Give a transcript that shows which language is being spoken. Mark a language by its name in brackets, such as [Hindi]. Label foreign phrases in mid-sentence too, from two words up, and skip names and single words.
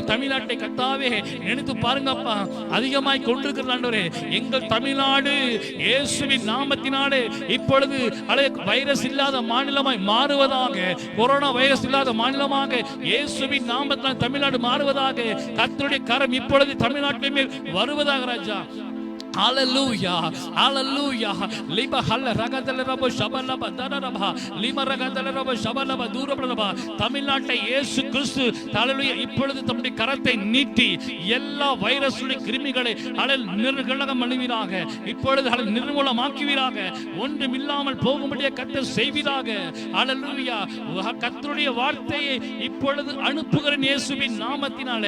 [Tamil] தமிழ்நாட்டை கர்த்தாவே நினைத்து பாருங்கப்பா, அதிகமாய் கொண்டிருக்கிற ஆண்டவரே, எங்கள் தமிழ்நாடு இயேசுவின் நாமத்தினாலே இப்பொழுது வைரஸ் இல்லாத மாநிலமாய் மாறுவதாக. கொரோனா வைரஸ் இல்லாத மாநிலமாக இயேசுவின் நாமத்தினால் தமிழ்நாடு மாறுவதாக. கர்த்தருடைய கரம் இப்பொழுது தமிழ்நாட்டின் மேல் வருவதாக ராஜா. [English] Hallelujah, hallelujah. Liba halla ragadala rabo shabalaba daraba, lima ragadala rabo shabalaba durabalaba. [Tamil] தமிழ்நாட்டை இயேசு கிறிஸ்து ஹalleluya இப்பொழுது தம்முடைய கரத்தை நீட்டி எல்லா வைரஸ்களுடைய கிருமிகளை நிர்கலகம் பண்ணுவீராக. இப்பொழுது நிர்மூலமாக்குவீராக. ஒன்றும் இல்லாமல் போகும்படியே கர்த்தர் செய்வீராக. ஹalleluya. கர்த்தருடைய வார்த்தையை இப்பொழுது அனுப்புகிறேன் இயேசுவின் நாமத்தினாலே.